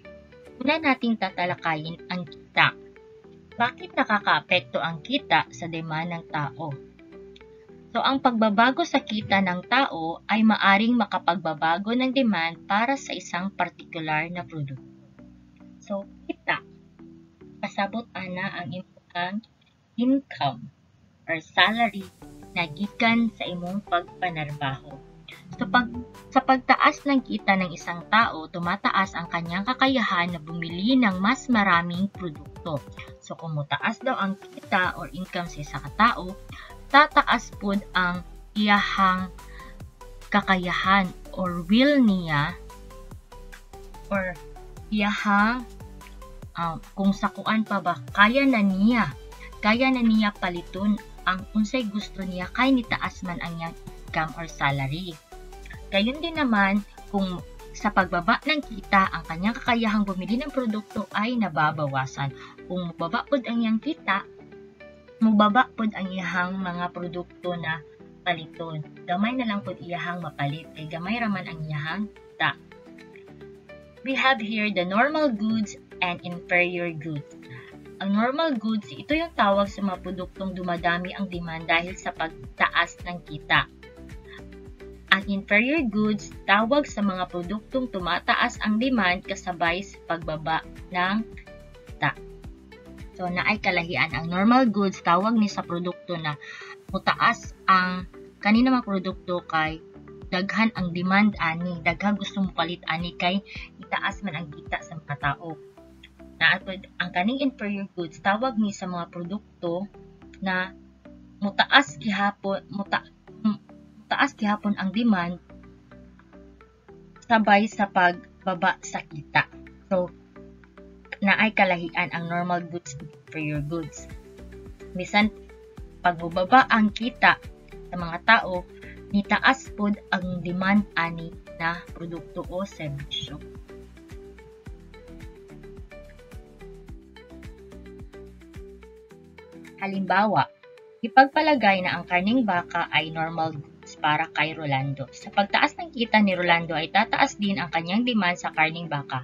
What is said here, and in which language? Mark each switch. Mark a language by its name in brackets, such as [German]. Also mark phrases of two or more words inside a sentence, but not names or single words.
[Filipino] Una nating tatalakayin ang kita. Bakit nakakaapekto ang kita sa demand ng tao? So, ang pagbabago sa kita ng tao ay maaring makapagbabago ng demand para sa isang partikular na produkto. So, [Cebuano] kita, kasabot ana ang imong [English] income or salary [Cebuano] na gikan sa imong pagpanarbaho. So, [Filipino] sa pagtaas ng kita ng isang tao, tumataas ang kanyang kakayahan na bumili ng mas maraming produkto. [Cebuano] So, kung mataas daw ang kita [English] or income [Cebuano] sa isang tao, tataas pod ang iyahang kakayahan or will niya or iyahang kung sakuan pa ba kaya na niya paliton ang unsay gusto niya kay nitaas man ang iyang [English] income or salary. [Filipino] Gayon din naman kung sa pagbaba ng kita ang kanyang kakayahang bumili ng produkto ay nababawasan. [Cebuano] Kung mababa pod ang iyang kita, mubaba pod ang iyahang mga produkto na paliton. Gamay na lang pod iyahang mapalit kay gamay raman ang iyahang kita. [English] We have here the normal goods and inferior goods. [Filipino] Ang [English] normal goods, [Filipino] ito yung tawag sa mga produktong dumadami ang demand dahil sa pagtaas ng kita. Ang [English] inferior goods, [Filipino] tawag sa mga produktong tumataas ang demand kasabay sa pagbaba ng kita. [Cebuano] So, naay kalahian. Ang [English] normal goods, [Cebuano] tawag ni sa produkto na mutaas ang kanina mga produkto kay daghan ang demand ani, daghan gusto mo palit ani kay itaas man ang kita sa mga tao. Naatod ang kaning [English] inferior goods, [Cebuano] tawag ni sa mga produkto na mutaas gihapon ang demand sabay sa pagbaba sa kita. So, naay kalahian ang [English] normal goods and inferior goods. [Cebuano] Bisan pagbababa ang kita sa mga tao, nitaas pod ang demand ani na produkto o serbisyo. [Filipino] Halimbawa, ipagpalagay na ang karning baka ay normal goods para kay Rolando. Sa pagtaas ng kita ni Rolando ay tataas din ang kanyang demand sa karning baka.